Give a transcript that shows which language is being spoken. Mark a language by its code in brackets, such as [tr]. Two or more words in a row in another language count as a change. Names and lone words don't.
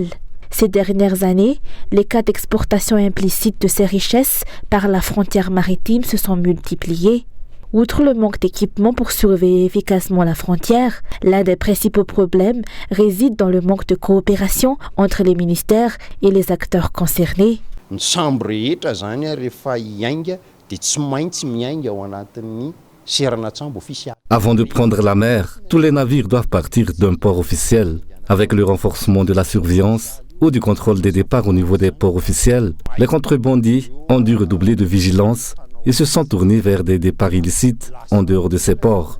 [fr] Ces dernières années, les cas d'exportation implicite de ces richesses par la frontière maritime se sont multipliés. Outre le manque d'équipement pour surveiller efficacement la frontière, l'un des principaux problèmes réside dans le manque de coopération entre les ministères et les acteurs concernés. [mg] Ny sambo rehetra zany rehefa hiainga dia tsy maintsy miainga ao anatin'ny serana tsambo officiel. [fr] Avant de prendre la mer, tous les navires doivent partir d'un port officiel. Avec le renforcement de la surveillance ou du contrôle des départs au niveau des ports officiels, les contrebandiers ont dû redoubler de vigilance et se sont tournés vers des départs illicites en dehors de ces ports.